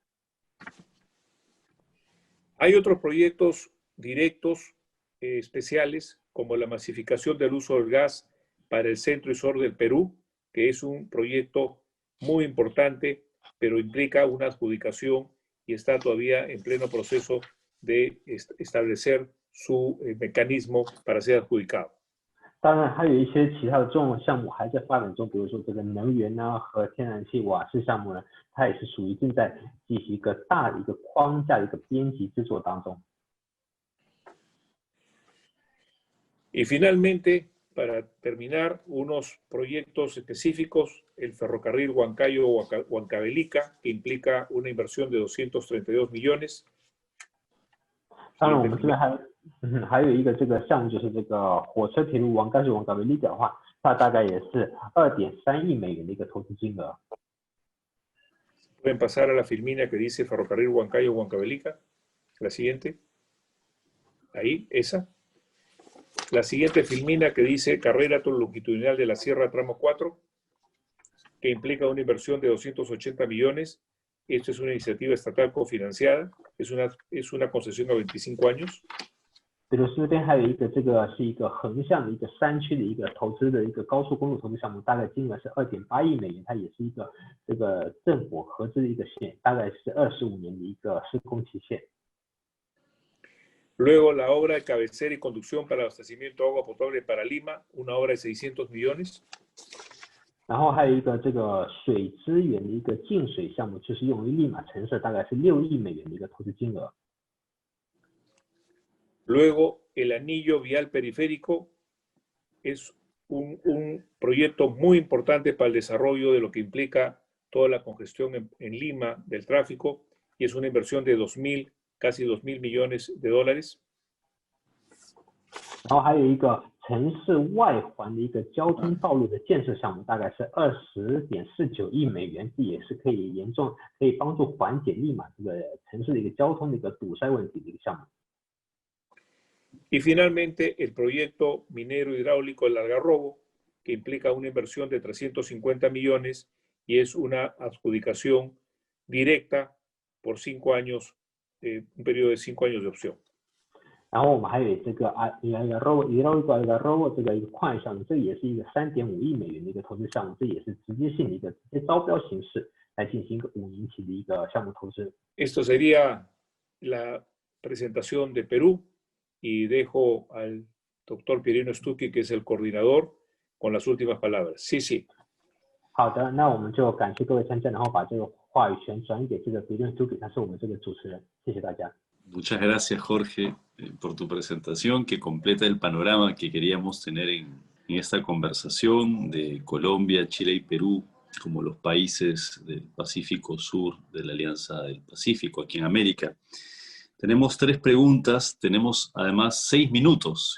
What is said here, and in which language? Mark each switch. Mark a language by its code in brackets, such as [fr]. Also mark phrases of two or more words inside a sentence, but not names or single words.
[es] Hay otros proyectos directos especiales, como la masificación del uso del gas para el centro y sur del Perú, que es un proyecto muy importante, pero implica una adjudicación y está todavía en pleno proceso de establecer su mecanismo para ser adjudicado. [zh] 当然，还有一些其他的重要项目还在发展中，比如说这个能源呢和天然气、瓦斯项目呢，它也是属于正在进行一个大的一个框架的一个编辑制作当中。 [es] Y finalmente, para terminar, unos proyectos específicos, el ferrocarril Huancayo-Huancavelica, que implica una inversión de 232 millones. [zh] 当然，我们这边还有一个这个项目，就是这个火车铁路Huancayo-Huancavelica的话，它大概也是2.3亿美元的一个投资金额。 [es] Pueden pasar a la filmina que dice ferrocarril Huancayo-Huancavelica. La siguiente. Ahí, esa. La siguiente filmina que dice carrera longitudinal de la Sierra Tramo 4, que implica una inversión de 280 millones. Esto es una iniciativa estatal cofinanciada, es una concesión a 25 años. [zh] 比如这边还有一个，这个是一个横向的一个山区的一个投资的一个高速公路投资项目，大概金额是2.8亿美元，它也是一个这个政府合资的一个线，大概是25年的一个施工期限。 [es] Luego la obra de cabecera y conducción para abastecimiento de agua potable para Lima, una obra de 600 millones. [zh] 然后还有一个这个水资源的一个净水项目，就是用于利马城市，大概是6亿美元的一个投资金额。 [es] Luego el anillo vial periférico es un proyecto muy importante para el desarrollo de lo que implica toda la congestión en Lima del tráfico y es una inversión de casi 2.000 millones de dólares. [zh] 然后还有一个城市外环的一个交通道路的建设项目，大概是20.49亿美元，这也是可以帮助缓解利马这个城市的一个交通的一个堵塞问题的一个项目。 [es] Y finalmente el proyecto minero hidráulico El Algarrobo, que implica una inversión de 350 millones y es una adjudicación directa por 5 años, un periodo de 5 años de opción. [zh] 然后我们还有这个Algarrobo这个一个矿业项目，这也是一个3.5亿美元的一个投资项目，这也是直接性的一个直接招标形式来进行一个5年期的一个项目投资。 [es] Esto sería la presentación de Perú y dejo al doctor Pierino Stucchi, que es el coordinador, con las últimas palabras. Sí, sí. [zh] 好的，那我们就感谢各位参加，然后把这个话语权转给这个Pierino Stucchi，他是我们这个主持人，谢谢大家。 [es] Muchas gracias, Jorge, por tu presentación que completa el panorama que queríamos tener en esta conversación de Colombia, Chile y Perú como los países del Pacífico Sur de la Alianza del Pacífico aquí en América. Tenemos 3 preguntas, tenemos además 6 minutos.